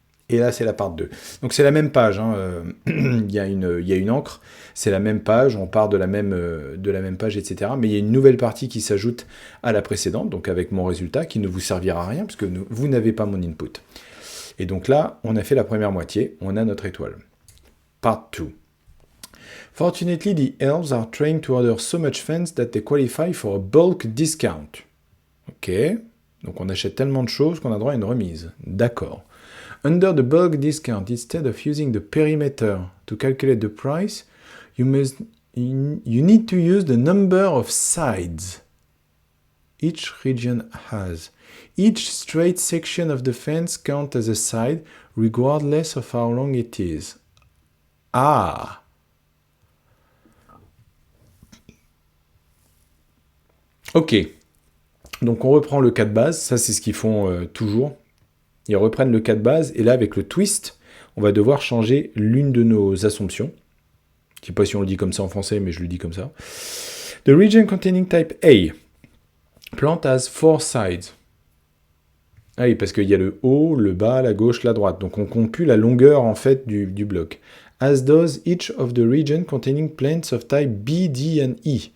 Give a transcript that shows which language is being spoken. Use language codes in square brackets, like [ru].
[fr] Et là, c'est la part 2. Donc, c'est la même page. Hein. Il y a une encre. C'est la même page. On part de la même page, etc. Mais il y a une nouvelle partie qui s'ajoute à la précédente, donc avec mon résultat, qui ne vous servira à rien, puisque vous n'avez pas mon input. Et donc là, on a fait la première moitié. On a notre étoile. Part 2. [en] Fortunately, the elves are trained to order so much fans that they qualify for a bulk discount. Ok. [fr] Donc, on achète tellement de choses qu'on a droit à une remise. [en] D'accord. Under the bulk discount, instead of using the perimeter to calculate the price, you need to use the number of sides. each region has. Each straight section of the fence counts as a side, regardless of how long it is. Ah! Ok. [fr] Donc on reprend le cas de base, ça c'est ce qu'ils font toujours. Ils reprennent le cas de base, et là avec le twist, on va devoir changer l'une de nos assumptions. Je ne sais pas si on le dit comme ça en français, mais je le dis comme ça. [en] The region containing type A. Plant has 4 sides. [fr] Ah oui, parce qu'il y a le haut, le bas, la gauche, la droite. Donc on compute la longueur en fait du bloc. [en] As does each of the region containing plants of type B, D and E.